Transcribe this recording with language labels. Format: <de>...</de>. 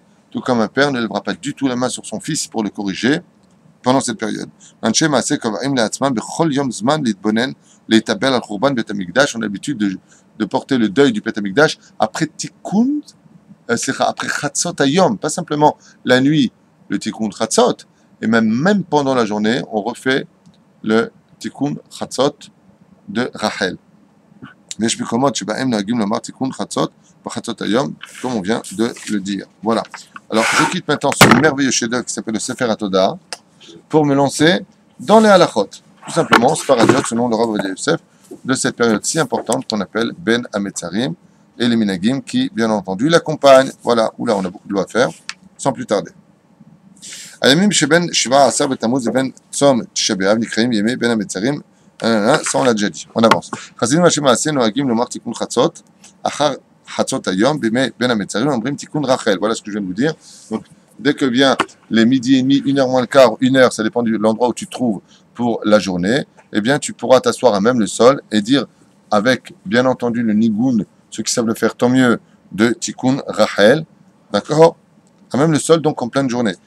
<fr>Tout comme un père ne lèvera pas du tout la main sur son fils pour le corriger. pendant cette période.</fr> <he>אנשי מעשה קובעים לעצמם בכל יום זמן להתבונן, להתאבל על חורבן בית המקדש.</he> <fr>On a l'habitude de porter le deuil du בית המקדש après תיקון, après Chatzot Hayom, pas simplement la nuit, le Tikkun Chatzot, et même pendant la journée, on refait le Tikkun Chatzot de Rachel.</fr> <he>ויש מקומות שבהם נוהגים לומר תיקון חצות בחצות היום,</he> <fr>comme on vient de le dire. Voilà. Alors, je quitte maintenant ce merveilleux chef-d'œuvre qui s'appelle le Sefer HaTodah pour me lancer dans les halachot. Tout simplement, Sfaradiot, selon le Rav Ovadia Yosef, de cette période si importante qu'on appelle Ben Hametzarim et les Minagim qui, bien entendu, l'accompagnent. Voilà, oula, on a beaucoup de lois à faire, sans plus tarder.</fr> <he>הימים שבין 17 בתמוז לבין צום תשעה באב נקראים ימי בין המצרים.</he> <fr>Ça on l'a déjà dit, on avance.</fr> <he>חסידים אנשי מעשה נוהגים לומר תיקון חצות, אחר חצות היום, בימי בין המצרים אומרים תיקון רחל.</he> <fr>Voilà ce que je viens de vous dire. Donc, dès que vient les midi et demi, 1h moins le quart, 1h, ça dépend de l'endroit où tu te trouves pour la journée, eh bien tu pourras t'asseoir à même le sol et dire avec, bien entendu, le nigoun, ceux qui savent le faire tant mieux, de Tikkun Rachel, d'accord, à même le sol, donc en pleine journée.</fr>